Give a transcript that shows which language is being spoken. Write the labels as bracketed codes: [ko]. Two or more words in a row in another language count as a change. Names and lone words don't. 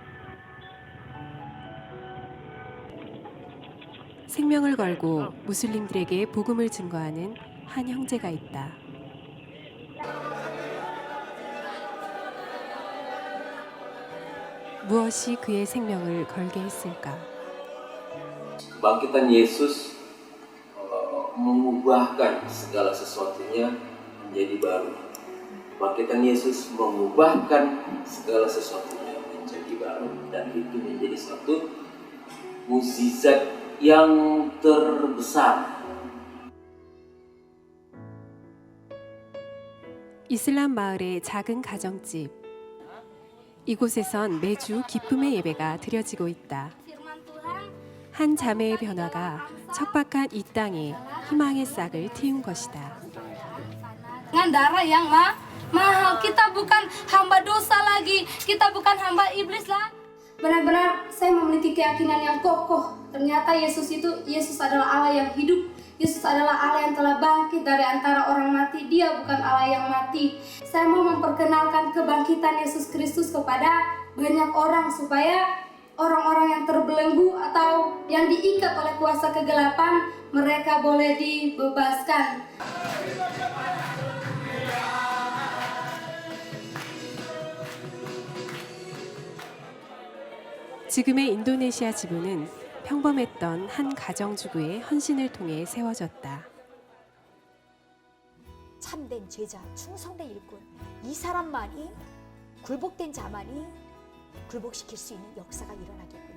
[ko] 생명을 걸고 무슬림들에게 복음을 증거하는 한 형제가 있다. 무엇이 그의 생명을 걸게 했을까? [id] Kebangkitan Yesus mengubahkan segala sesuatunya menjadi baru. Kebangkitan Yesus mengubahkan segala sesuatunya menjadi baru, dan itu menjadi suatu mukjizat yang terbesar. [ko] 이슬람 마을의 작은 가정집. 이곳에선 매주 기쁨의 예배가 드려지고 있다. 한 자매의 변화가 척박한 이 땅에 희망의 싹을 틔운 것이다. [id] Dengan darah yang mahal, kita bukan hamba dosa lagi, kita bukan hamba iblis lah. Benar-benar saya memiliki keyakinan yang kokoh. Ternyata Yesus adalah Allah yang hidup. Yesus adalah Allah yang telah bangkit dari antara orang mati. Dia bukan Allah yang mati. Saya mau memperkenalkan kebangkitan Yesus Kristus kepada banyak orang, supaya orang-orang yang terbelenggu atau yang diikat oleh kuasa kegelapan, mereka boleh dibebaskan. [ko] 지금의 인도네시아 지부는 평범했던 한 가정주부의 헌신을 통해 세워졌다. 참된 제자, 충성된 일꾼, 이 사람만이, 굴복된 자만이 굴복시킬 수 있는 역사가 일어나겠구나.